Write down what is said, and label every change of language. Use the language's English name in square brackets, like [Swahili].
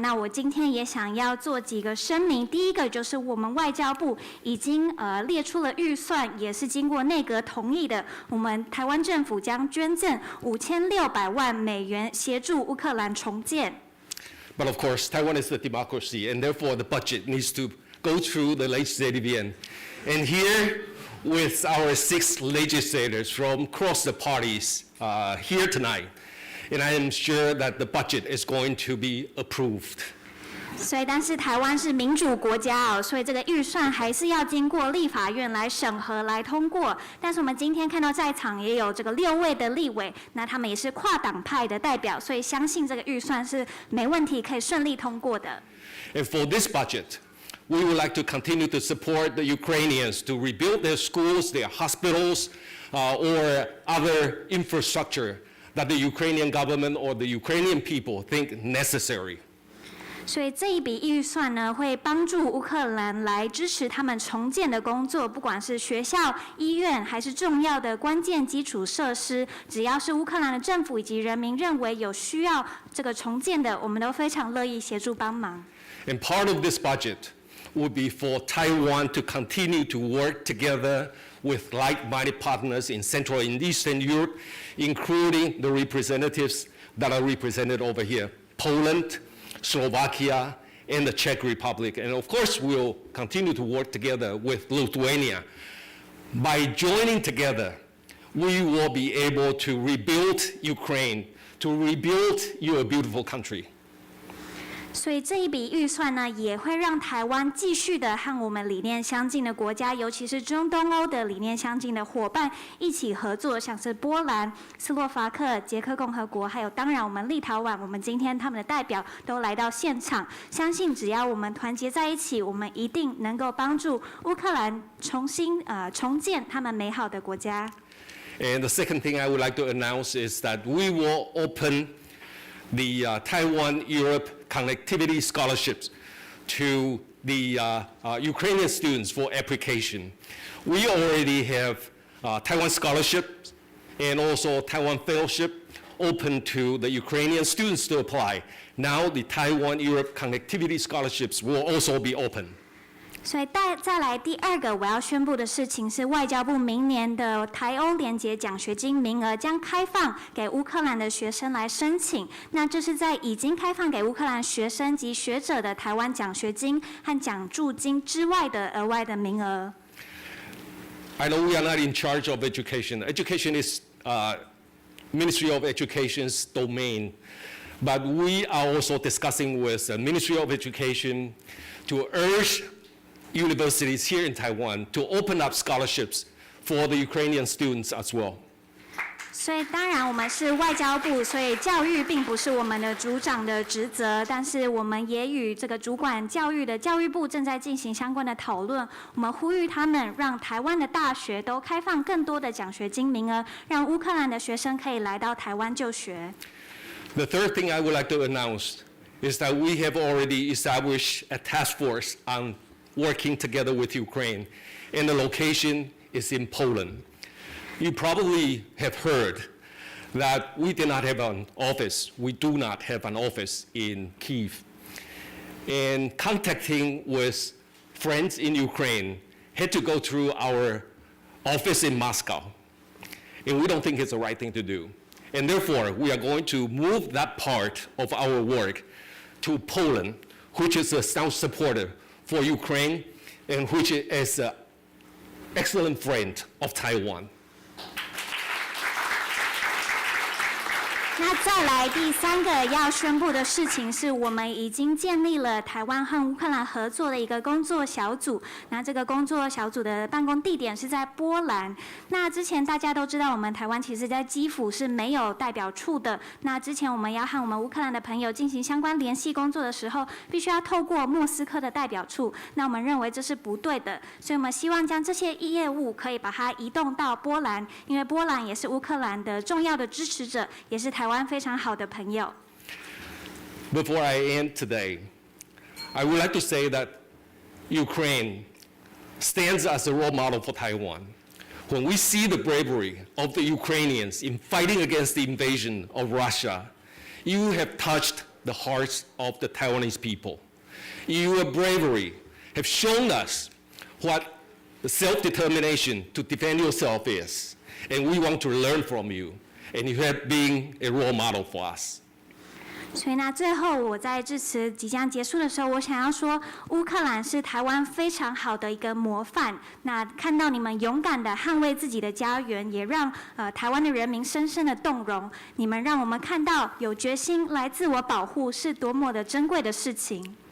[Chinese] 那我今天也想要做几个声明。第一个就是我们外交部已经列出了预算，也是经过内阁同意的。我们台湾政府将捐赠5600万美元协助乌克兰重建。 [English] But of course, Taiwan is a democracy, and therefore the budget needs to go through the legislative end. And here, with our 6 legislators from across the parties here tonight, and I am sure that the budget is going to be approved. [Chinese] 所以，但是台湾是民主国家哦，所以这个预算还是要经过立法院来审核、来通过。但是我们今天看到在场也有这个6位的立委，那他们也是跨党派的代表，所以相信这个预算是没问题，可以顺利通过的。 [English] And for this budget, we would like to continue to support the Ukrainians to rebuild their schools, their hospitals, or other infrastructure that the Ukrainian government or the Ukrainian people think necessary. [Chinese] 所以这一笔预算呢，会帮助乌克兰来支持他们重建的工作，不管是学校、医院，还是重要的关键基础设施，只要是乌克兰的政府以及人民认为有需要这个重建的，我们都非常乐意协助帮忙。 [English] And part of this budget would be for Taiwan to continue to work together with like-minded partners in Central and Eastern Europe, including the representatives that are represented over here, Poland, Slovakia, and the Czech Republic. And of course, we'll continue to work together with Lithuania. By joining together, we will be able to rebuild Ukraine, to rebuild your beautiful country. [Chinese] 所以这一笔预算呢，也会让台湾继续的和我们理念相近的国家，尤其是中东欧的理念相近的伙伴一起合作，像是波兰、斯洛伐克、捷克共和国，还有当然我们立陶宛，我们今天他们的代表都来到现场。相信只要我们团结在一起，我们一定能够帮助乌克兰重建他们美好的国家。 [English] And the second thing I would like to announce is that we will open the Taiwan-Europe connectivity scholarships to the Ukrainian students for application. We already have Taiwan scholarships and also Taiwan fellowship open to the Ukrainian students to apply. Now the Taiwan-Europe connectivity scholarships will also be open. [Chinese] 所以再来第二个我要宣布的事情是，外交部明年的台欧联结奖学金名额将开放给乌克兰的学生来申请。那这是在已经开放给乌克兰学生及学者的台湾奖学金和奖助金之外的额外的名额。 [English] I know we are not in charge of education. Education is Ministry of Education's domain. But we are also discussing with the Ministry of Education to urge universities here in Taiwan to open up scholarships for the Ukrainian students as well. [Chinese] 所以当然我们是外交部，所以教育并不是我们的组长的职责，但是我们也与这个主管教育的教育部正在进行相关的讨论。我们呼吁他们让台湾的大学都开放更多的奖学金名额，让乌克兰的学生可以来到台湾就学。 [English] The third thing I would like to announce is that we have already established a task force on working together with Ukraine, and the location is in Poland. You probably have heard that we did not have an office. We do not have an office in Kyiv. And contacting with friends in Ukraine had to go through our office in Moscow. And we don't think it's the right thing to do. And therefore, we are going to move that part of our work to Poland, which is a staunch supporter for Ukraine and which is an excellent friend of Taiwan. [Chinese] 那再来第三个要宣布的事情是，我们已经建立了台湾和乌克兰合作的一个工作小组。那这个工作小组的办公地点是在波兰。那之前大家都知道，我们台湾其实在基辅是没有代表处的。那之前我们要和我们乌克兰的朋友进行相关联系工作的时候，必须要透过莫斯科的代表处。那我们认为这是不对的，所以我们希望将这些业务可以把它移动到波兰，因为波兰也是乌克兰的重要的支持者，也是台湾非常好的朋友。 [English] Before I end today, I would like to say that Ukraine stands as a role model for Taiwan. when we see the bravery of the Ukrainians in fighting against the invasion of Russia, you have touched the hearts of the Taiwanese people. Your bravery have shown us what the self-determination to defend yourself is, and we want to learn from you, and you have been a role model for us. [Chinese] 所以那最后我在致辞即将结束的时候，我想要说，乌克兰是台湾非常好的一个模范。那看到你们勇敢的捍卫自己的家园，也让台湾的人民深深的动容。你们让我们看到有决心来自我保护是多么的珍贵的事情。